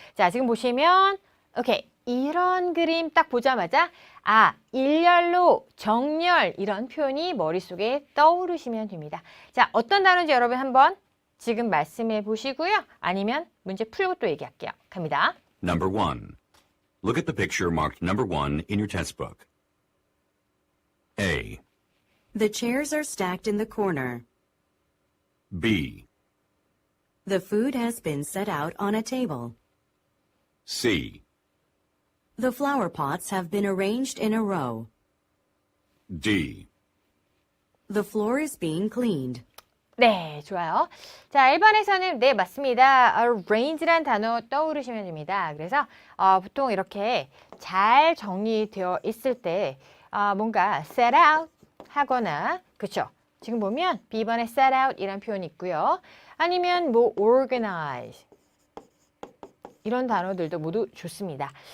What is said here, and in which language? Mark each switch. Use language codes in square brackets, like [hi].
[ko] 자, 지금 보시면 오케이. 이런 그림 딱 보자마자 일렬로, 정렬 이런 표현이 머릿속에 떠오르시면 됩니다. 자, 어떤 단어인지 여러분 한번 지금 말씀해 보시고요. 아니면 문제 풀고 또 얘기할게요. 갑니다. [en] Number 1. Look at the picture marked number 1 in your test book. A. The chairs are stacked in the corner. B. The food has been set out on a table. C. The flower pots have been arranged in a row. D. The floor is being cleaned. [ko] 네, 좋아요. 자, 1번에서는 네, 맞습니다. arrange란 단어 떠오르시면 됩니다. 그래서 보통 이렇게 잘 정리되어 있을 때 뭔가 set out 하거나 그쵸? 지금 보면 B번에 set out 이란 표현이 있고요. 아니면 뭐 organize 이런 단어들도 모두 좋습니다.